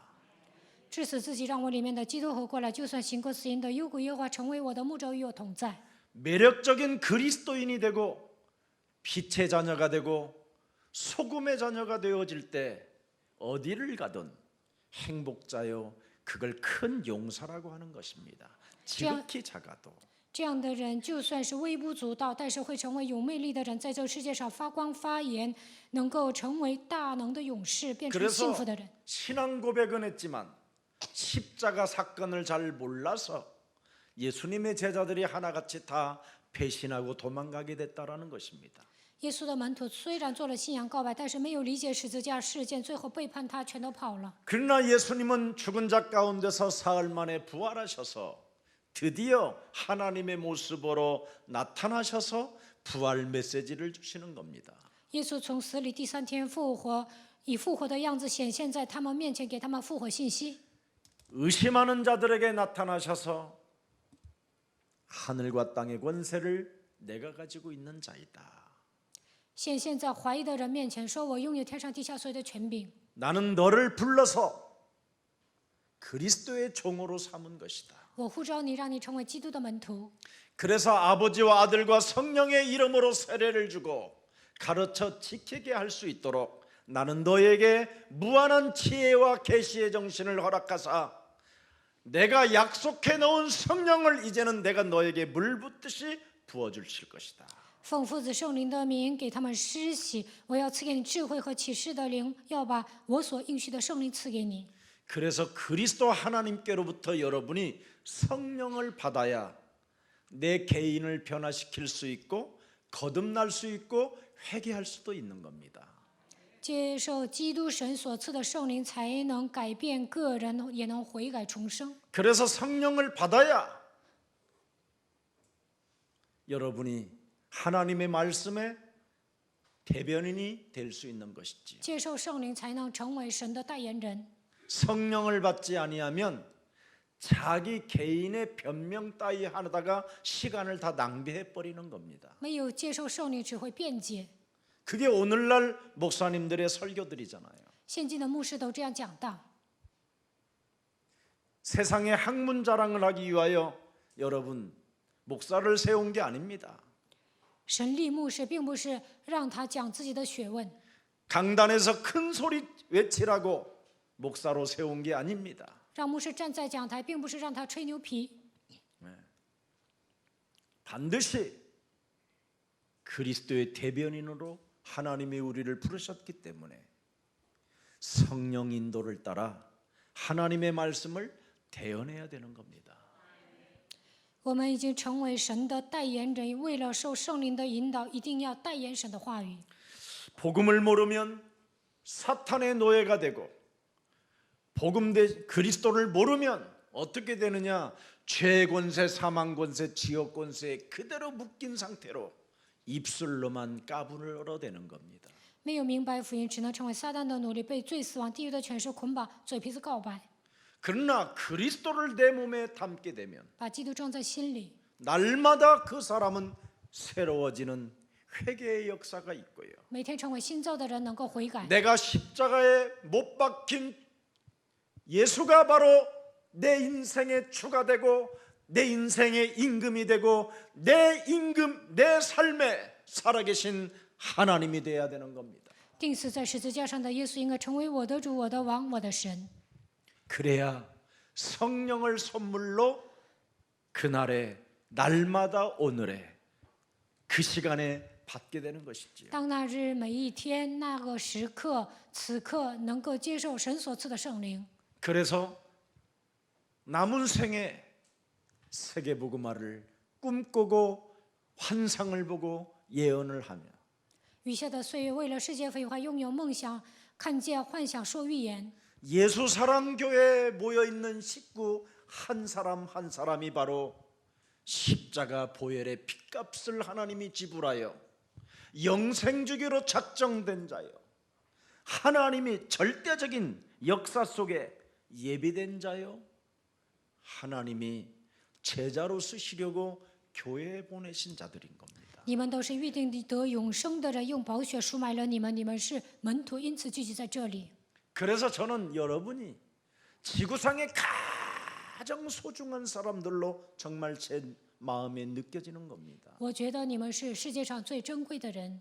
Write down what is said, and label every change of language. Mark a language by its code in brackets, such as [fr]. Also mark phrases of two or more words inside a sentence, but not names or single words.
[zh] 致死自己，让我里面的基督活过来。就算行过死荫的幽谷，耶和华成为我的牧者，与我同在。 [ko] 매력적인 그리스도인이 되고 빛의 자녀가 되고 소금의 자녀가 되어질 때 어디를 가든 행복자요 그걸 큰 용사라고 하는 것입니다. 지극히 작아도 [zh] 这样的人，就算是微不足道，但是会成为有魅力的人，在这个世界上发光发炎，能够成为大能的勇士，变成幸 [ko] 그래서 [zh] 福的人。 [ko] 신앙 고백은 했지만 십자가 사건을 잘 몰라서 예수님의 제자들이 하나같이 다 배신하고 도망가게 됐다라는 것입니다. [zh] 耶稣的门徒虽然做了信仰告白，但是没有理解十字架事件，最后背叛他，全都跑了。 [ko] 그러나 예수님은 죽은 자 가운데서 사흘 만에 부활하셔서 드디어 하나님의 모습으로 나타나셔서 부활 메시지를 주시는 겁니다. [zh] 耶稣从死里第3天复活，以复活的样子显现在他们面前，给他们复活信息。 [ko] 의심하는 자들에게 나타나셔서 하늘과 땅의 권세를 내가 가지고 있는 자이다. [zh] 显现在怀疑的人面前，说：“我拥有天上地下所有的权柄。 [ko] 나는 너를 불러서 그리스도의 종으로 삼은 것이다. [zh] 我呼召你，让你成为基督的门徒。 [ko] 그래서 아버지와 아들과 성령의 이름으로 세례를 주고 가르쳐 지키게 할 수 있도록 나는 너에게 무한한 지혜와 계시의 정신을 허락하사 내가 약속해 놓은 성령을 이제는 내가 너에게 물 붓듯이 부어 주실 것이다. [zh] 奉父子圣灵的名给他们施洗，我要赐给你智慧和启示的灵，要把我所应许的圣灵赐给你。 [ko] 그래서 그리스도 하나님께로부터 여러분이 성령을 받아야 내 개인을 변화시킬 수 있고 거듭날 수 있고 회개할 수도 있는 겁니다. [zh] 接受基督神所赐的圣灵，才能改变个人，也能悔改重生。 [ko] 그래서 성령을 받아야 여러분이 하나님의 말씀의 대변인이 될 수 있는 것이지요. [zh] 接受圣灵，才能成为神的代言人。 [ko] 성령을 받지 아니하면 자기 개인의 변명 따위 하다가 시간을 다 낭비해 버리는 겁니다. [zh] 没有接受圣灵，只会辩解。 [ko] 그게 오늘날 목사님들의 설교들이잖아요. [zh] 现今的牧师都这样讲的。 [ko] 세상의 학문 자랑을 하기 위하여 여러분 목사를 세운 게 아닙니다. [zh] 神立牧师并不是让他讲自己的学问， [ko] 강단에서 큰 소리 외치라고 목사로 세운 게 아닙니다. [zh] 让牧师站在讲台，并不是让他吹牛皮， [ko] 반드시 그리스도의 대변인으로 하나님이 우리를 부르셨기 때문에 성령 인도를 따라 하나님의 말씀을 대언해야 되는 겁니다. [zh] 我们已经成为神的代言人，为了受圣灵的引导，一定要代言神的话语。 [ko] 복음을 모르면 사탄의 노예가 되고 복음 그리스도를 모르면 어떻게 되느냐? 죄 권세, 사망 권세, 지옥 권세에 그대로 묶인 상태로 입술로만 까불을 얻어대는 겁니다. [zh] 没有明白福音，只能成为撒旦的奴隶，被罪、死亡、地狱的权势捆绑，嘴皮子告白， [ko] 그러나 그리스도를 내 몸에 담게 되면 [zh] 把基督装在心里， [ko] 날마다 그 사람은 새로워지는 회개의 역사가 있고요. [zh] 每天成为新造的人，能够悔改。 [ko] 내가 십자가에 못 박힌 예수가 바로 내 인생의 주가 되고 내 인생의 임금이 되고 내 임금, 내 삶에 살아계신 하나님이 되어야 되는 겁니다. [zh] 钉死在十字架上的耶稣应该成为我的主、我的王、我的神。 [ko] 그래야 성령을 선물로 그날에 날마다 오늘에 그 시간에 받게 되는 것이지요. [zh] 当那日每一天那个时刻、此刻能够接受神所赐的圣灵， [ko] 그래서 남은 생에 세계복음화를 꿈꾸고 환상을 보고 예언을 하며 [zh] 余下的岁月为了世界废话，拥有梦想，看见幻想，说预言。 [ko] 예수사랑교회에 모여있는 식구 한 사람 한 사람이 바로 십자가 보혈의 핏값을 하나님이 지불하여 영생주기로 작정된 자요, 하나님이 절대적인 역사 속에 예비된 자요, 하나님이 제자로 쓰시려고 교회에 보내신 자들인 겁니다. [zh] 你们都是预定得永生的人，用宝血赎买了你们，你们是门徒，因此聚集在这里。 [ko] 그래서 저는 여러분이 지구상의 가장 소중한 사람들로 정말 제 마음에 느껴지는 겁니다. [zh] 我觉得你们是世界上最珍贵的人，